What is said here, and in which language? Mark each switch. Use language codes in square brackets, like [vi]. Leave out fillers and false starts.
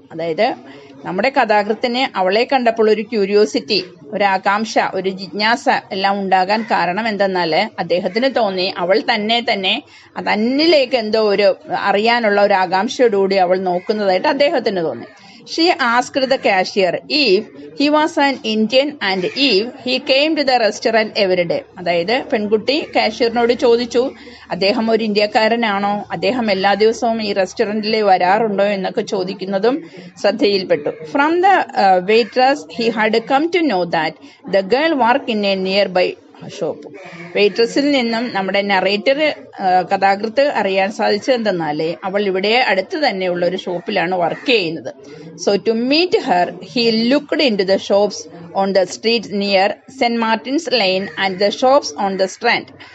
[ml] അതായത് നമ്മുടെ കഥാകൃത്തിന് അവളെ കണ്ടപ്പോൾ ഒരു ക്യൂരിയോസിറ്റി, ഒരു ആകാംക്ഷ, ഒരു ജിജ്ഞാസ എല്ലാം ഉണ്ടാകാൻ കാരണം എന്തെന്നാൽ അദ്ദേഹത്തിന് തോന്നി അവൾ തന്നിലേക്ക് എന്തോ ഒരു അറിയാനുള്ള ഒരു ആകാംക്ഷയോടുകൂടി അവൾ നോക്കുന്നതായിട്ട് അദ്ദേഹത്തിന് തോന്നി. [en] She asked the cashier if he was an Indian and if he came to the restaurant every day. [ml] അതായത് പെൺകുട്ടി കാഷ്യറിനോട് ചോദിച്ചു അദ്ദേഹം ഒരു ഇന്ത്യക്കാരനാണോ, അദ്ദേഹം എല്ലാ ദിവസവും ഈ റെസ്റ്റോറൻറ്റിൽ വരാറുണ്ടോ എന്നൊക്കെ ചോദിക്കുന്നതും ശ്രദ്ധയിൽപ്പെട്ടു. [en] From the waitress he had come to know that the girl worked in a nearby shop. [ml] വെയിട്രസിൽ നിന്നും നമ്മുടെ നറേറ്റർ കഥാകൃത്ത് അറിയാൻ സാധിച്ചത് എന്തെന്നാലേ അവൾ ഇവിടെ അടുത്ത് തന്നെയുള്ള ഒരു ഷോപ്പിലാണ് വർക്ക് ചെയ്യുന്നത്. [en] So to meet her he looked into the shops on the street near saint Martin's lane and the shops on the Strand.